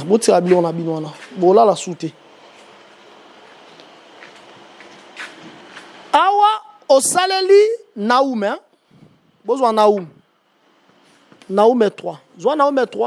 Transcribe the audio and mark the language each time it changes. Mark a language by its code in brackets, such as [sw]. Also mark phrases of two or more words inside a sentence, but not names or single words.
[ln] Bo tira bilo na bino na. Bo la soute. Awa osaleli Naoum hein. Bozwa Naoum. Naoum 3. Zwa Naoum 3.